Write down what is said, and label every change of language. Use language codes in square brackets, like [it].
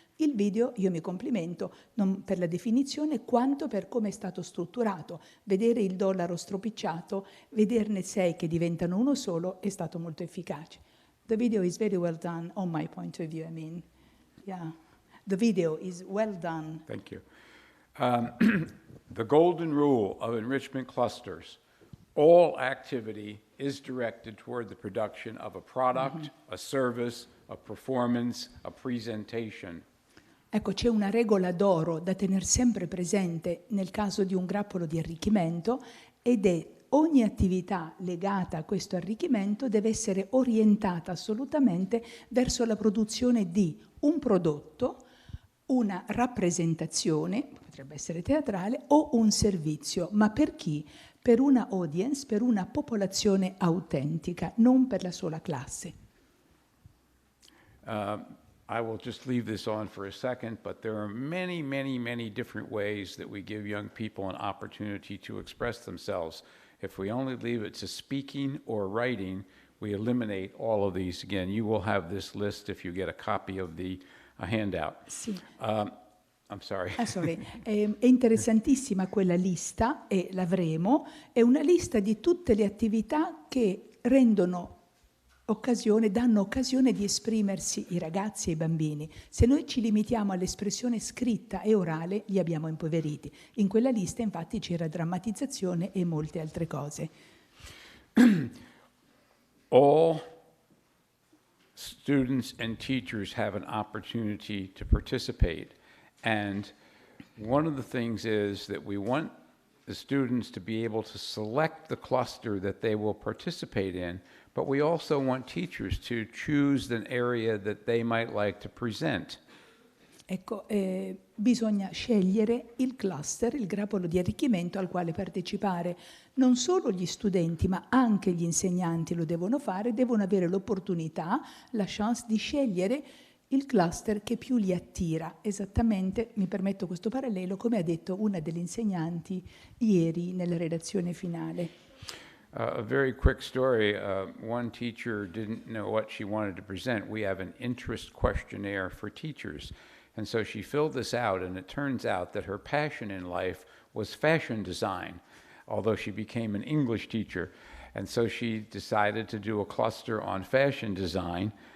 [it] Il video, io mi complimento, non per la definizione quanto per come è stato strutturato. Vedere il dollaro stropicciato, vederne 6 che diventano uno solo, è stato molto efficace. [en] The video is very well done on my point of view, I mean. Yeah. The video is well done. Thank you. The golden rule of enrichment clusters: all activity is directed toward the production of a product, a service, a performance, a presentation. Ecco, c'è una regola d'oro da tenere sempre presente nel caso di un grappolo di arricchimento ed è ogni attività legata a questo arricchimento deve essere orientata assolutamente verso la produzione di un prodotto, una rappresentazione, potrebbe essere teatrale, o un servizio. Ma per chi? Per una audience, per una popolazione autentica, non per la sola classe. I will just leave this on for a second, but there are many, many, many different ways that we give young people an opportunity to express themselves. If we only leave it to speaking or writing, we eliminate all of these. Again, you will have this list if you get a copy of the handout. [it] Sì. [en] I'm sorry. [it] È interessantissima quella lista, e l'avremo, è una lista di tutte le attività che danno occasione di esprimersi i ragazzi e i bambini. Se noi ci limitiamo all'espressione scritta e orale, li abbiamo impoveriti. In quella lista, infatti, c'era drammatizzazione e molte altre cose. All students and teachers have an opportunity to participate. And one of the things is that we want the students to be able to select the cluster that they will participate in, but we also want teachers to choose an area that they might like to present. Ecco, bisogna scegliere il cluster, il grappolo di arricchimento al quale partecipare. Non solo gli studenti, ma anche gli insegnanti lo devono fare, devono avere l'opportunità, la chance di scegliere il cluster che più li attira. Esattamente, mi permetto questo parallelo, come ha detto una delle insegnanti ieri nella redazione finale. [en] A very quick story. One teacher didn't know what she wanted to present. We have an interest questionnaire for teachers. And so she filled this out, and it turns out that her passion in life was fashion design, although she became an English teacher. And so she decided to do a cluster on fashion design.